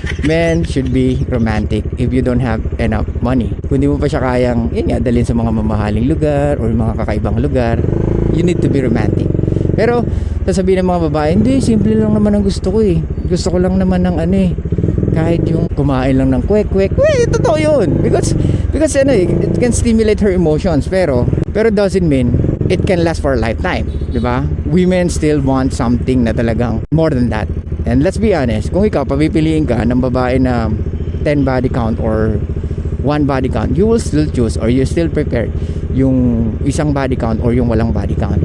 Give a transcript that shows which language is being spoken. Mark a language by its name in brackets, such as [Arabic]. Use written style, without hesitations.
[English] Men should be romantic if you don't have enough money. [Filipino] Kung di mo pa siya kayang, dalhin sa mga mamahaling lugar or mga kakaibang lugar, [English] you need to be romantic. [Filipino] Pero, sasabihin ng mga babae, hindi, simple lang naman ang gusto ko Gusto ko lang naman ng kahit yung kumain lang ng kwek-kwek. Totoo yun. [English] Because it can stimulate her emotions. Pero doesn't mean it can last for a lifetime. Diba? Women still want something na talagang more than that. And let's be honest, [Filipino] kung ikaw papipiliin ka ng babae na 10 [English] body count or 1 body count, you will still choose or you still prepare yung isang body count or yung walang body count.